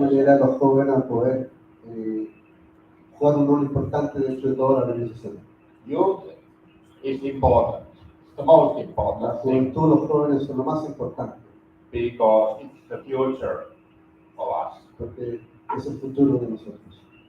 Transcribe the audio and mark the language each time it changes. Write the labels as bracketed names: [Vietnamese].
[Spanish] manera los jóvenes van a poder jugar un rol importante dentro de toda la organización. [English] Youth is important. It's the most [Spanish] La [English] important thing [Spanish] juventud, los jóvenes son lo más importante, [English] because it's the future of us. [Spanish] porque es el futuro de nosotros.